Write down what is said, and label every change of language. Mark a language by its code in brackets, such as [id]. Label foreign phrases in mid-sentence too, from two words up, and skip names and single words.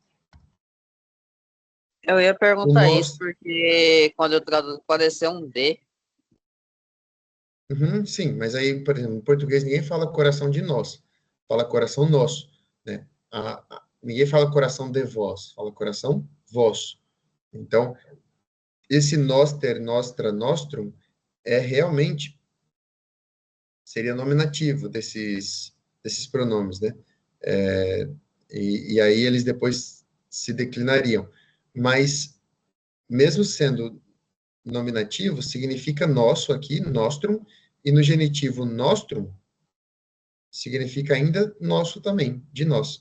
[pt] Eu ia perguntar isso, porque quando eu traduzo, pareceu um D. Sim, mas aí, por exemplo, em português ninguém fala coração de nós, fala coração nosso, né? Ninguém fala coração de vós, fala coração vosso. Então, esse [la] noster, nostra, nostrum [pt] é realmente seria nominativo desses pronomes, né? E aí eles depois se declinariam. Mas, mesmo sendo nominativo significa nosso aqui, nostrum, e no genitivo nostrum significa ainda nosso também, de nós.